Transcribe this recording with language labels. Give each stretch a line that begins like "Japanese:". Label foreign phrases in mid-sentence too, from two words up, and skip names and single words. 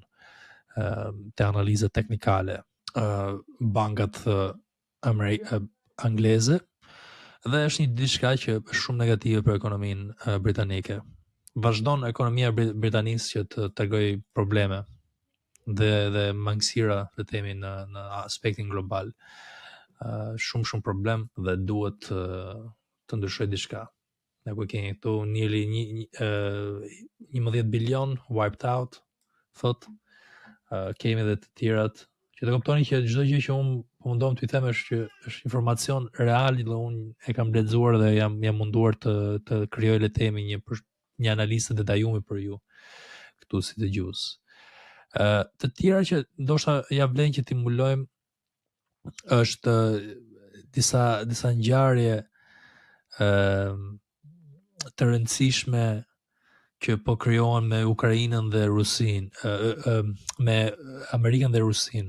Albanian: Te analiza teknikale, bankat angleze, dhe është një diçka që është shumë negative për ekonominë britanike. Vazhdon ekonomia britanisë që të tregoj probleme dhe mangësira, le të themi, në aspektin global. Shumë problem dhe duhet të ndryshojë diçka. Ne ku kemi këtu
English: nearly 11 bilion wiped out,
Albanian: thot. Kemi edhe të tjerat Që të kuptoni që çdo gjë që unë mundom t'ju them është informacion real dhe unë e kam lexuar dhe jam munduar të krijoj le të themi një analizë detajuar për ju këtu si dëgjues. Të tjera që ndoshta ja vlen që t'i mbulojmë është disa ngjarje të rëndësishme që po krijohen me Ukrainën dhe Rusin, me Amerikën dhe Rusin.